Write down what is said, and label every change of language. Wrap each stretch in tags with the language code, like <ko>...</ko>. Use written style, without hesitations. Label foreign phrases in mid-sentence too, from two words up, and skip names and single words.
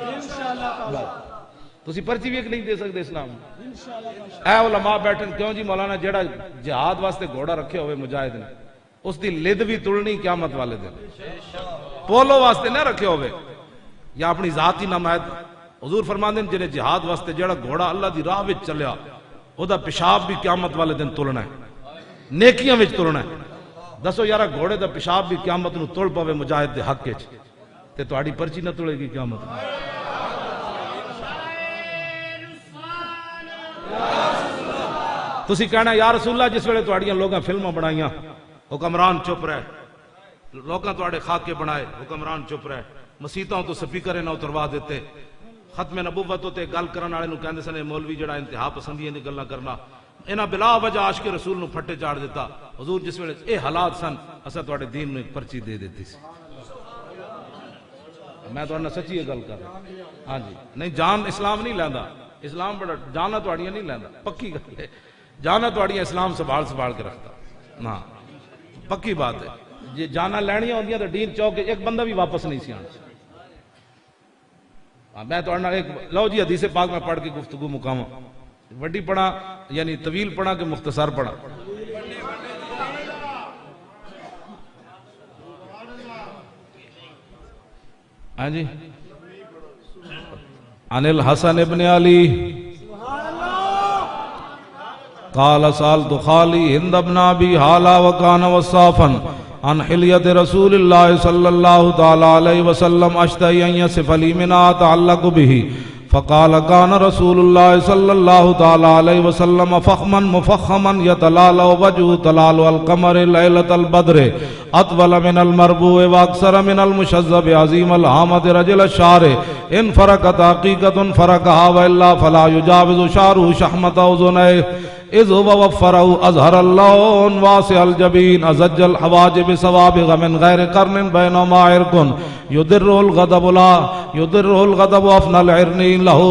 <pa>تسی پرچی بھی ایک نہیں دے سکتے اسلام. اے علماء بیٹھن کیوں جی مولانا جیڑا جہاد واسطے گھوڑا رکھے ہوئے مجاہد نے اس دی لد بھی تڑنی قیامت والے دن. پولو واسطے نہ رکھے ہوئے یا اپنی ذاتی نمائد. حضور فرماندے جنہیں جہاد واسطے جڑا گھوڑا اللہ دی راہ وچ چلیا او دا پیشاب بھی قیامت والے دن تلنا ہے, نیکیاں وچ تلنا ہے. دسو یارا گھوڑے دا پیشاب بھی قیامت نو تل پوے مجاہد دے حق وچ تے تہاڈی پرچی نہ تلے گی قیامت. تسی کہنا</pa> <ar>یا رسول اللہ</ar> <pa>جس ویلے تہاڈیاں لوگاں فلماں بنائیاں حکمران چپ رہے, لوگاں تہاڈے خاکے بنائے حکمران چپ رہے, مسیتوں تو سپیکر نہ اتروا دیتے، ختم نبوت ہوتے گل کرن والے نو کہندے سن مولوی جڑا انتہا پسندیاں دی گلاں کرنا، انہاں بلا وجہ عاشق رسول نو پھٹے چاڑ دیتا۔ حضور جس ویلے اے حالات سن اساں تواڈے دین نو ایک پرچی دے دیتی سی۔ میں تہاڈے نال سچی گل کر رہا ہاں جی، نہیں جان اسلام نہیں لیندا، اسلام بڑا جانا تواڈیاں نہیں لیندا، پکی گل ہے، جانا تواڈیاں اسلام سنبھال کے رکھتا، ہاں پکی بات ہے۔ جی جانا لینیاں ہوندیاں تو ڈین چوک ایک بندہ بھی واپس نہیں سی آنا۔ میں تو ایک لو جی حدیث پاک میں پڑھ کے گفتگو مکاواں، وڈی پڑھا یعنی طویل پڑھا کہ مختصر پڑھا؟ ہاں جی،</pa> <ar>عن الحسن ابن علی قال سألت خالي هند بن ابي حالا وكان وصافا عن حلیت رسول اللہ صلی اللہ تعالی علیہ وسلم اشتہی ان يصف لي منها اتعلق به فقال كان رسول الله صلى الله تعالی علیہ وسلم فخما مفخما يتلالى وجهه تلالى القمر ليلة البدر اطول من المربوع واكثر من المشذب عظيم الهامة رجل الشعر ان فرقت حقيقة فرقها والا فلا يجاوز شعره شحمة اذنيه اذ هو وفره ازهر اللون واسع الجبين ازج الحواجب سوابغ من غير قرن بينهما عرق يدره الغضب لا يدره الغضب افنى العرنين له</ar>